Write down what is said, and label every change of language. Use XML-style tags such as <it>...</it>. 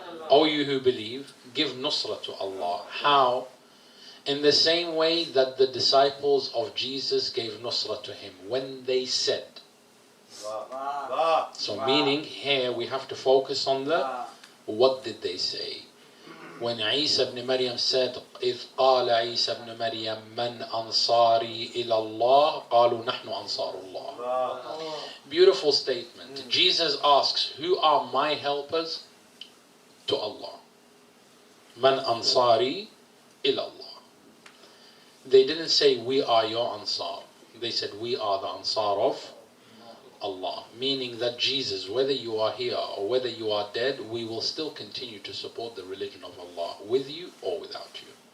<en>O you who believe, give nusra to Allah. How? In the same way that the disciples of Jesus gave nusra to him, when they said. So meaning here we have to focus on the what did they say. When Isa ibn Maryam said,</en> <ar>إِذْ قَالَ عِيسَى ibn Maryam مَنْ أَنصَارِي إِلَى اللَّهِ قَالُوا نَحْنُ أَنصَارُ اللَّهِ.</ar> <en>Beautiful statement. Jesus asks, who are my helpers? To Allah.</en> <ar>مَنْ أَنصَارِي إِلَى اللَّهِ.</ar> <en>They didn't say we are your Ansar. They said we are the Ansar of Allah, meaning that Jesus, whether you are here or whether you are dead, we will still continue to support the religion of Allah, with you or without you.</en>